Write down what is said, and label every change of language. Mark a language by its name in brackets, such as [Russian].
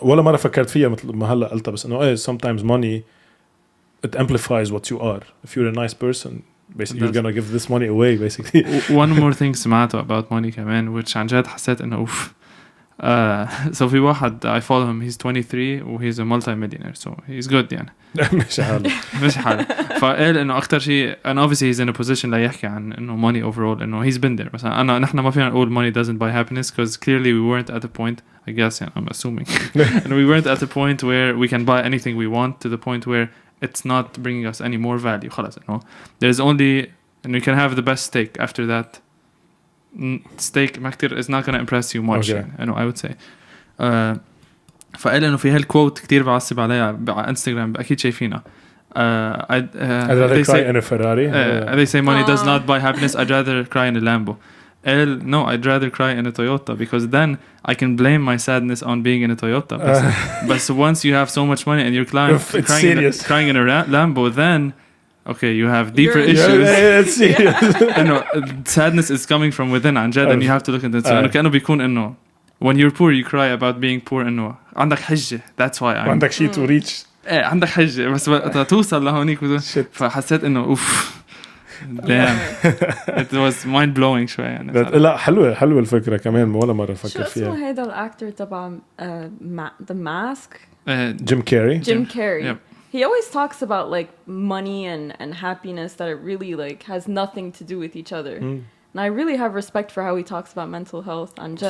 [Arabic] ولا مرة فكرت فيها مثل ما هلا قلتها بس انه [English] sometimes money it amplifies what you are. if you're a nice person basically you're gonna give this money away basically. One more thing [Arabic] سمعته [English] about money [Arabic] كمان [English] which [Arabic] عن جد حسيت انه اوف. [English] so [Arabic] في واحد [English] I follow him he's 23 [Arabic] و [English] he's a multi-millionaire so he's good [Arabic] يعني. مش حاله فقال انه اكتر شيء [English] and obviously he's in a position [Arabic] لا يحكي عن انه [English] money overall [Arabic] انه [English] he's been there. مثلا نحن ما فينا نقول money doesn't buy happiness because clearly we weren't at a point I guess [Arabic] يعني [English] I'm assuming and we weren't at a point where we can buy anything we want to the point where it's not bringing us any more value. [Arabic] خلاص انه [English] there's only and we can have the best steak after that steak [Arabic] ما كتير [English] is not gonna impress you much [Arabic] يعني [English] I would say. [Arabic] فقال انه في هالكوت كتير بعصب عليها على انستغرام اكيد شايفينها. [English] I'd rather cry in a Ferrari. They say money does not buy happiness. I'd rather cry in a Lambo. No, I'd rather cry in a Toyota because then I can blame my sadness on being in a Toyota. But once you have so much money and you're crying in a Lambo, then okay, you have deeper issues. It's serious. Sadness is coming from within [Arabic] عن جد [English] and you have to look into it. So [Arabic] كأنه بيكون إنه [English] when you're poor you cry about being poor [Arabic] إنه عندك حجة. [English] That's why [Arabic] عندك شيء [English] to reach. [Arabic] عندك حجة بس توصل لهونيك فحسيت إنه أوف. [English] Damn. It was mind blowing [Arabic] شوي يعني. لا حلوة الفكرة كمان ولا مرة فكر فيها. شو اسمه هيدا الأكتر تبع The Mask? [English] Jim Carrey. Jim Carrey. Yep. He always talks about like money and happiness that it really like has nothing to do with each other. And I really have respect for how he talks about mental health and just